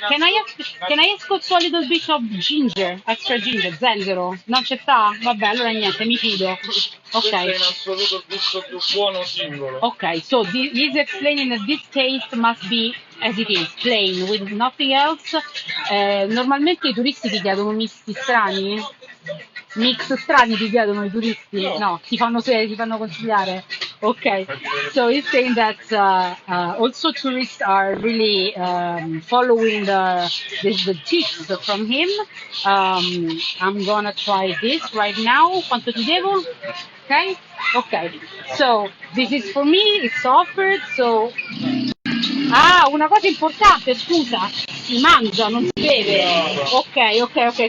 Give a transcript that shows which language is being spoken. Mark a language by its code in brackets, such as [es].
[en] Can I ask also a little bit of ginger, extra ginger, zenzero? [it] Non c'è sta? Vabbè, allora niente, mi fido. Questo è in Ok. assoluto il gusto più buono singolo. [en] Okay, so he's explaining that this taste must be as it is, plain, with nothing else. [it] Normalmente i turisti ti chiedono misti strani? Mix strani ti chiedono i turisti? No, ti fanno consigliare? [en] Okay, so he's saying that also tourists are really following the tips from him. I'm gonna try this right now. [it] Quanto ti devo? [en] Okay? Okay. So this is for me, it's offered, so ah, [it] una cosa importante, scusa, si mangia, non si beve. [en] Okay, okay, okay.